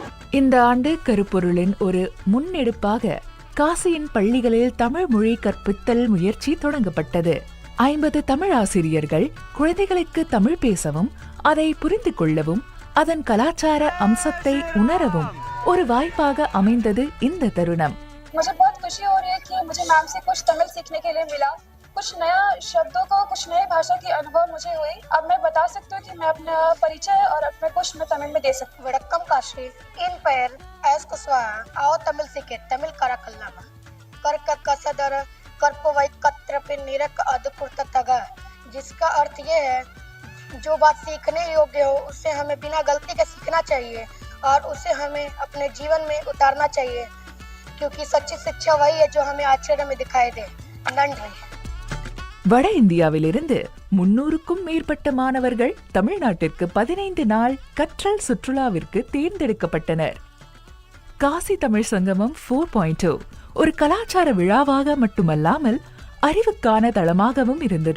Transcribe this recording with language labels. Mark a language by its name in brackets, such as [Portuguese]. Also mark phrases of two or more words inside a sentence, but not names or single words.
[Tamil] இந்த ஆண்டு கருப்பொருளின் ஒரு முன்னெடுப்பாக காசியின் பள்ளிகளில் தமிழ் மொழி கற்பித்தல் முயற்சி தொடங்கப்பட்டது. 50 தமிழ் ஆசிரியர்கள் குழந்தைகளுக்கு தமிழ் பேசவும், அதை புரிந்து கொள்ளவும், அதன் கலாச்சார அம்சத்தை உணரவும் ஒரு வாய்ப்பாக அமைந்தது இந்த தருணம். [Hindi] मुझे बहुत खुशी हो रही है कि मुझे मैम से कुछ तमिल सीखने के लिए मिला. कुछ नया शब्दों को, कुछ नए भाषा की अनुभव मुझे हुई. अब मैं बता सकती हूँ कि मैं अपना परिचय और अपना कुछ मैं तमिल में दे सकती हूँ. [Tamil] வணக்கம் காசி என் பெயர் எஸ் குஷ்வாஹா [Hindi] आओ तमिल सीखे [Tamil] தமிழ் கற்கலாமா கற்க கசடறக் கற்பவை கற்றபின் நிற்க அதற்குத் தக, [Hindi] जिसका अर्थ ये है जो बात सीखने योग्य हो उससे हमें बिना गलती के सीखना चाहिए और उसे हमें अपने जीवन में उतारना चाहिए, क्योंकि सच्ची शिक्षा वही है जो हमें आचरण में दिखाई दे. [Tamil] नंढी. வட இந்தியாவிலிருந்து 300க்கும் மேற்பட்ட மாணவர்கள் தமிழ்நாட்டிற்கு 15 நாள் கற்றல் சுற்றுலாவிற்கு தேர்ந்தெடுக்கப்பட்டனர். காசி தமிழ் சங்கமம் 4.0 ஒரு கலாச்சார விழாவாக மட்டுமல்லாமல் அறிவுக்கான தளமாகவும் இருந்தது.